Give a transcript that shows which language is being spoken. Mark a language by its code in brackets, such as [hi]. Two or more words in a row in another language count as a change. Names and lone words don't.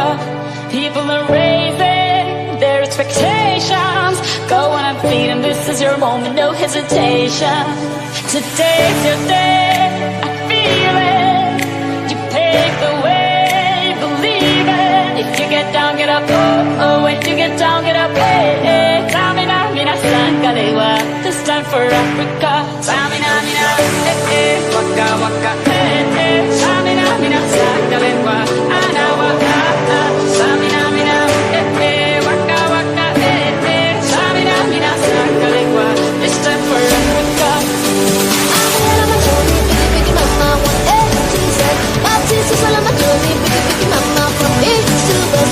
[en] People are raising their expectations. Go on and feed them, this is your moment, no hesitation. Today's your day, I feel it. You pave the way, believe it. If you get down, get up, oh, oh. When you get down, get up, hey, hey. [fan] Samina, mina, sangalewa, [en] this time for Africa. [fan] Samina, mina, eh, eh. Waka, waka, eh, eh. Samina, mina, sangalewa, ana, waka, ah. Samina, mina, eh, eh. Waka, waka, eh, eh. Samina, mina, sangalewa, [en] this time for Africa. I'm here on a journey, biggie, biggie, mama, one A to Z. My Jesus, all on my journey, biggie, biggie, mama, from east to west.